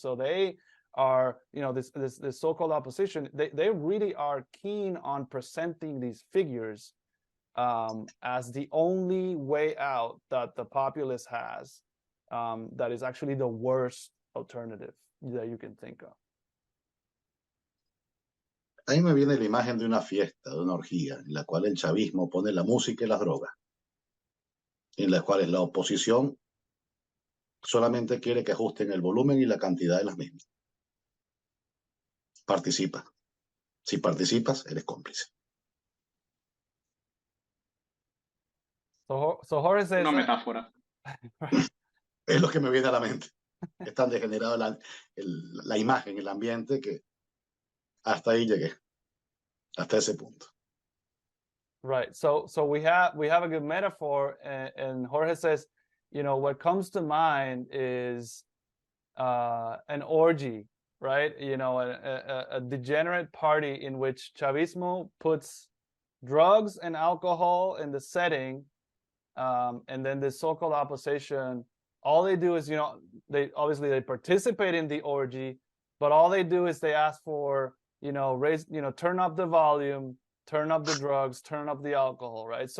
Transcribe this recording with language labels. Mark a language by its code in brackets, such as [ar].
[en] So they are, this so-called opposition, they really are keen on presenting these figures as the only way out that the populace has, that is actually the worst alternative that you can think of. [es] A mí me viene la imagen de una fiesta, de una orgía, en la cual el chavismo pone la música y las drogas, en las cuales la oposición solamente quiere que ajusten el volumen y la cantidad de las mismas. Participa. Si participas, eres cómplice. [en] So Jorge says [es] Una metáfora. Es lo que me viene a la mente. Es tan degenerado la imagen, el ambiente, que hasta ahí llegué. Hasta ese punto. [en] Right. So we have a good metaphor, and Jorge says, what comes to mind is an orgy, right? A degenerate party in which Chavismo puts drugs and alcohol in the setting, and then the so-called opposition, all they do is, they participate in the orgy, but all they do is they ask for, turn up the volume, turn up the drugs, turn up the alcohol, right?